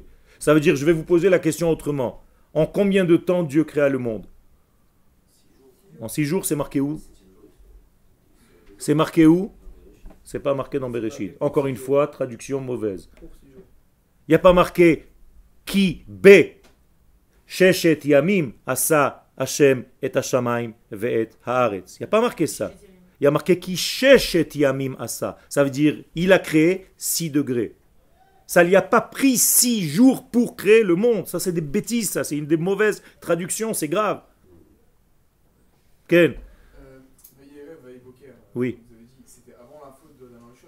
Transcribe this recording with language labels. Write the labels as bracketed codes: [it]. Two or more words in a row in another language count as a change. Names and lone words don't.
[fr] Ça veut dire, je vais vous poser la question autrement. En combien de temps Dieu créa le monde? En 6 jours, c'est marqué où? C'est marqué où? C'est pas marqué dans Bereshit. Encore une fois, traduction mauvaise. Il n'y a pas marqué [he] כי בששת ימים עשה השם את השמים ואת הארץ. [fr] Il n'y a pas marqué ça. Il y a marqué [he] כי ששת ימים עשה. [fr] Ça veut dire il a créé 6 degrés. Ça lui a pas pris 6 jours pour créer le monde. Ça c'est des bêtises, ça c'est une des mauvaises traductions, c'est grave. Ken? [he] ויהי ערב, ויהי בוקר. [fr] Oui. Vous avez dit que c'était avant la faute de la Rishon.